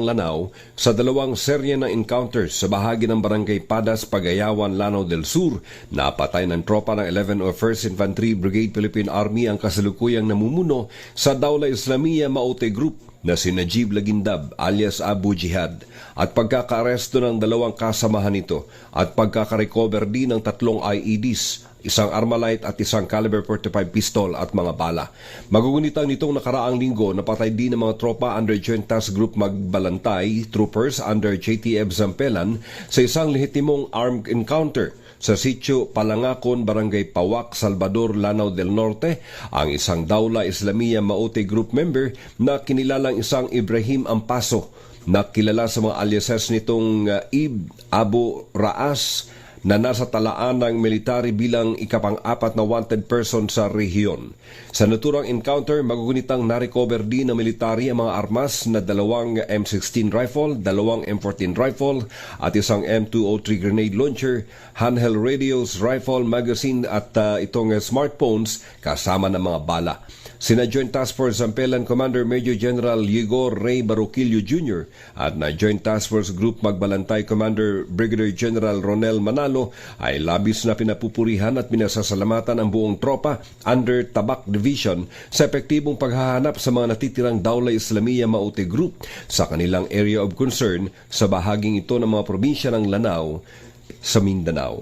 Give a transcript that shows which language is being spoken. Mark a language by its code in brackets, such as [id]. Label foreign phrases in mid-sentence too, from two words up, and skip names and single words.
[tl] Lanao sa dalawang serye ng encounters sa bahagi ng Barangay Padas, Pagayawan, Lanao del Sur, napatay ng tropa ng 11 1st Infantry Brigade Philippine Army ang kasalukuyang namumuno sa Dawla Islamiyah Maute Group na si Najib Lagindab alias Abu Jihad at pagkakaaresto ng dalawang kasamahan nito at pagkakarecover din ng 3 IEDs isang Armalite at isang caliber 45 pistol at mga bala. Magugunitang nitong nakaraang linggo napatay din ng mga tropa under Joint Task Group Magbalantay troopers under JTF Zampelan sa isang lehitimong [en] armed encounter [tl] sa sitio Palangakon, Barangay Pawak, Salvador, Lanao del Norte, ang isang Dawla Islamia Maute Group member na kinilalang isang Ibrahim Ampaso na kilala sa mga aliases nitong Ib Abu Raas na nasa talaan ng military bilang ikapang-apat na [en] wanted person [tl] sa rehiyon. Sa naturang encounter, magugunitang na-recover din ng military ang mga armas na 2 M16 rifle, 2 M14 rifle at isang M203 grenade launcher, [en] handheld radios, rifle, magazine [tl] at itong smartphones kasama ng mga bala. Sina Joint Task Force Zampelan Commander Major General Igor Ray Baroquillo Jr. at na Joint Task Force Group Magbalantay Commander Brigadier General Ronel Manalo ay labis na pinapupurihan at pinasasalamatan ang buong tropa under Tabak Division sa epektibong paghahanap sa mga natitirang Dawla Islamia Maute Group sa kanilang [en] area of concern [tl] sa bahaging ito ng mga probinsya ng Lanao sa Mindanao.